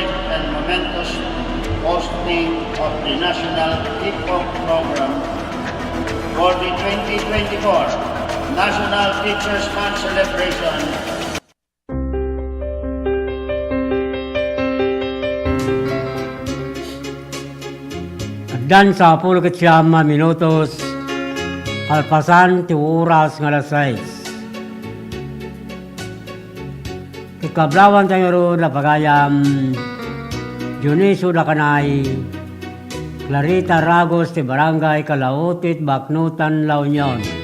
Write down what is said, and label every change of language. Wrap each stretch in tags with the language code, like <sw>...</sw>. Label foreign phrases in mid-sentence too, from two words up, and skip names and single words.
<en>and momentous hosting of the National Hip-Hop Program for the 2024 National Teachers Month Celebration.</en> <ilo>Dan sa 10 minutos, kalpasan ti oras nga alas 6. Ikablawan tayo ron na pagayam Juniso Lacanay, Clarita Ragos ti Barangay Calautit, Baknutan, La Union.</ilo>